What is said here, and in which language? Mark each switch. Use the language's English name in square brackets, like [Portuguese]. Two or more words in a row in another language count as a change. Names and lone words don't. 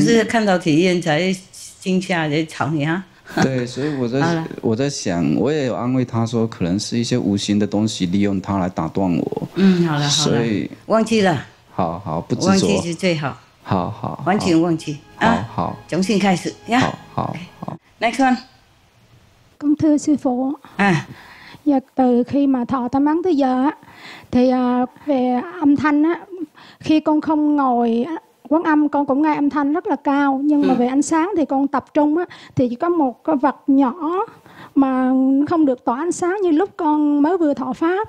[Chinese] 就是看到体验才惊吓才吵你啊。对，所以我在想，我也有安慰他说，可能是一些无形的东西利用他来打断我。好了，所以忘记了。好，不执着。忘记是最好。好好。完全忘记啊。好。重新开始呀。好。 [English] Next one. [Vietnamese] Con thưa sư phụ. Dạ, từ khi mà thọ tam ấn tới giờ á, thì về âm thanh á, khi con không ngồi quán âm con cũng nghe âm thanh rất là cao, nhưng mà về ánh sáng thì con tập trung á, thì chỉ có một cái vật nhỏ mà không được tỏa ánh sáng như lúc con mới vừa thọ pháp.